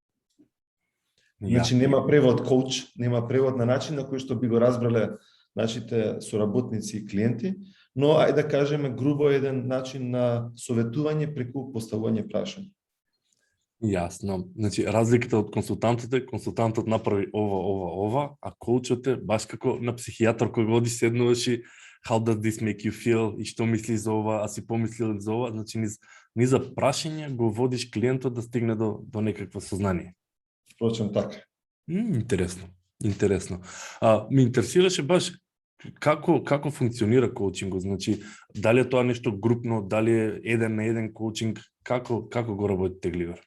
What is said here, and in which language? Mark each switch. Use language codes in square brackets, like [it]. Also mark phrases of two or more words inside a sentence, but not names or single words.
[mk] Значи нема превод коуч, нема превод на начин на кој што би го разбрале нашите соработници и клиенти, но ајде да кажеме грубо еден начин на советување преку поставување прашања. Јасно. Значи, разликата од консултантот направи ова, а коучот е баш како на психијатар кој одиш седнуваш и [en] how does this make you feel [mk] и што мислиш за ова, а си помислил за ова, значи низ за прашање го водиш клиентот да стигне до некакво сознание. Впрочем така. Интересно. Ме интересираше баш како функционира коучингот, значи дали е тоа нешто групно, дали е еден на еден коучинг, како го работите, Глигор?